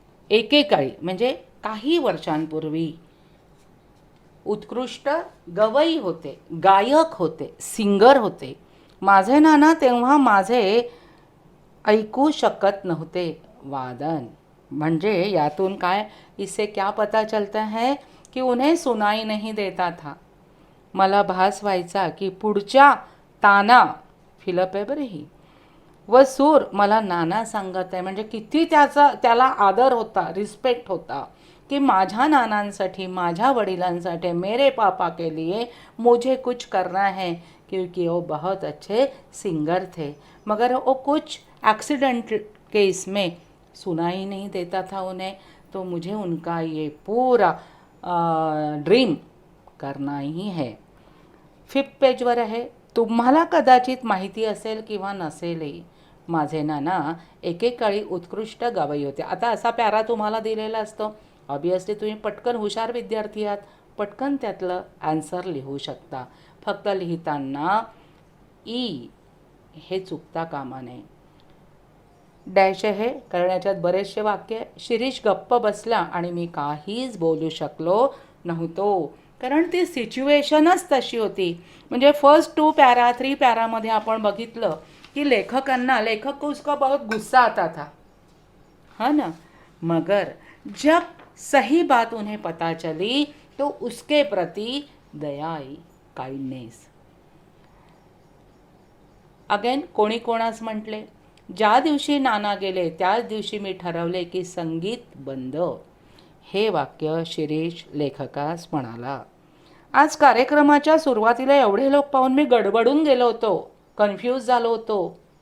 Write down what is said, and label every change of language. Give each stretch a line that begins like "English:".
Marathi: एकेकाळी म्हणजे काही वर्षांपूर्वी उत्कृष्ट गवई होते, गायक होते, सिंगर होते. माझे नाना तेव्हा माझे ऐकू शकत नव्हते वादन. म्हणजे यातून काय,
Hindi: इससे क्या पता चलता है कि उन्हें सुनाई नहीं देता था.
Marathi: मला भास व्हायचा की पुढच्या ताना फिलप आहे बरं ही, व सूर मला नाना सांगत आहे. म्हणजे किती त्याला आदर होता, रिस्पेक्ट होता कि माझ्या नानांसाठी, माझ्या वडिलांसाठी,
Hindi: मेरे पापा के लिए मुझे कुछ करना है, क्योंकि वो बहुत अच्छे सिंगर थे. मगर वो कुछ एक्सीडेंट के इसमें सुना ही नहीं देता था उन्हें. तो मुझे उनका ये पूरा ड्रीम करना ही है.
Marathi: 5th पेजवर आहे. तुम्हाला कदाचित माहिती असेल किंवा नसेलही, माझे नाना एकेकाळी उत्कृष्ट गवई होते. आता असा पॅरा तुम्हाला दिलेला असतो, ऑब्वियसली तुम्ही पटकन हुशार विद्यार्थी आहात, पटकन त्यातलं आन्सर लिहू शकता. फक्त लिहिताना ई हे चुकता कामा नये. डॅश आहे कारण याच्यात बरेचसे वाक्य. शिरीष गप्प बसला आणि मी काहीच बोलू शकलो नव्हतो, कारण ती सिच्युएशनच तशी होती. म्हणजे फर्स्ट 2 पॅरा 3 पॅरामध्ये आपण बघितलं कि
Hindi: लेखक को उसका बहुत गुस्सा आता था, है ना. मगर जब सही बात उन्हें पता चली तो उसके प्रति दया आई, काइंडनेस.
Marathi: अगेन कोणी कोणास म्हटले, ज्या दिवशी नाना गेले त्याच दिवशी मी ठरवले की संगीत बंद. हे वाक्य शिरीष लेखकास म्हणाला. आज कार्यक्रमाच्या सुरुवातीला एवढे लोक पाहून मी गडबडून गेलो होतो, कन्फ्यूज झालो होतो.